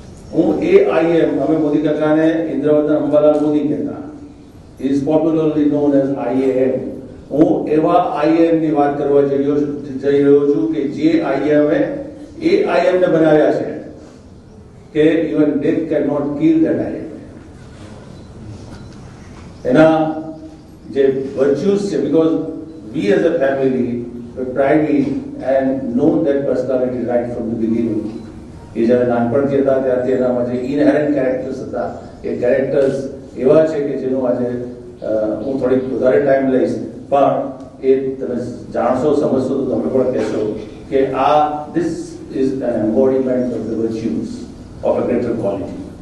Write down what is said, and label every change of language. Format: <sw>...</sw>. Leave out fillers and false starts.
<gu>હું AIM, અમે મોદી કાકાને ઇન્દ્રવર્ધન અંબાલાલ મોદી કહેતા,</gu> <en>he is popularly known as IAM.</en> <gu>હું એવા IAM ની વાત કરવા જઈ રહ્યો છું કે જે IAM AIM ને બનાવ્યા છે કે</gu> <en>even death cannot kill that IAM.</en> <gu>એના જે</gu> <en>virtues છે, because we as a family were privy and known that personality right from the beginning.</en> <gu>એ જ્યારે નાનપણથી હતા ત્યારથી એનામાં જે ઇનહેરન્ટ કેરેક્ટર્સ હતા, એ કેરેક્ટર્સ એવા છે કે જેનું આજે હું થોડીક વધારે ટાઈમ લઈશ, પણ એ તમે જાણશો, સમજશો તો તમે પણ કહેશો કે આ</gu> <en>this is an embodiment of the virtues of a greater quality.</en>